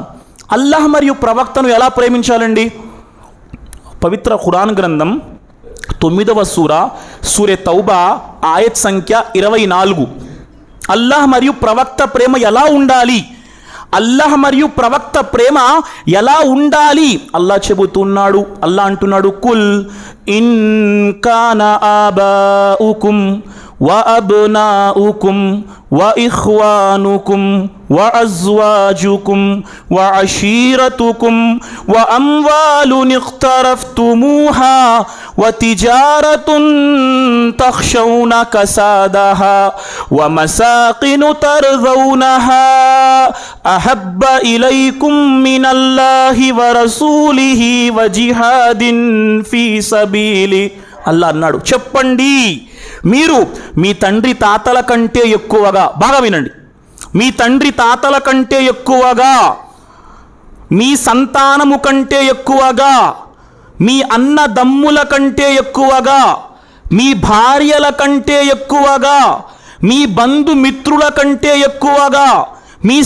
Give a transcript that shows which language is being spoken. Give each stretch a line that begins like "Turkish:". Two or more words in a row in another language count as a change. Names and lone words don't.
Telugu: అల్లాహ్ మరియు ప్రవక్తను ఎలా ప్రేమించాలండి? పవిత్ర ఖురాన్ గ్రంథం 9వ సూరే తౌబా ఆయత్ సంఖ్య 24. అల్లాహ్ మరియు ప్రవక్త ప్రేమ ఎలా ఉండాలి? అల్లాహ్ చెబుతున్నాడు, అల్లాహ్ అంటున్నాడు,
Arabic: قل إن كان آباؤكم وأبناؤكم وإخوانكم وأزواجكم وعشيرتكم وأموال اقترفتموها وتجارة تخشون كسادها ومساكن ترضونها أحب إليكم من الله ورسوله وجهاد في سبيله.
Telugu: అల్లాహ్ అన్నాడు, చెప్పండి, మీరు మీ తండ్రి తాతల కంటే ఎక్కువగా, బాగా వినండి, మీ తండ్రి తాతల కంటే ఎక్కువగా, మీ సంతానము కంటే ఎక్కువగా, మీ అన్నదమ్ముల కంటే ఎక్కువగా, మీ భార్యల కంటే ఎక్కువగా, మీ బంధుమిత్రుల కంటే ఎక్కువగా, మీ